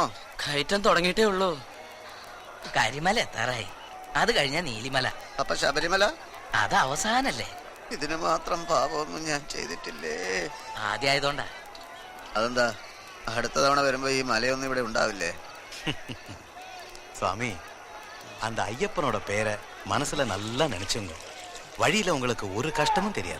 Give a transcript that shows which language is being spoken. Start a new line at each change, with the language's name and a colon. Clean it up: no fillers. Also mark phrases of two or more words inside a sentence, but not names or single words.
Malayalam: കയറ്റം തുടങ്ങിയിട്ടേ ഉള്ളൂ. കരിമല എത്താറായി, അത് കഴിഞ്ഞാ നീലിമല. അപ്പൊ ശബരിമല അത് അവസാനല്ലേ? ഇതിന് മാത്രം പാപമൊന്നും ഞാൻ ചെയ്തിട്ടില്ലേ. ആദ്യമായതുകൊണ്ടാ. അതെന്താ, അടുത്ത തവണ വരുമ്പോ ഈ മലയൊന്നും ഇവിടെ ഉണ്ടാവില്ലേ?
Tamil: சுவாமி, அந்த ஐயப்பனோட பேரை மனசுல நல்லா நினைச்சுங்க. வழியில உங்களுக்கு ஒரு கஷ்டமும் தெரியாது.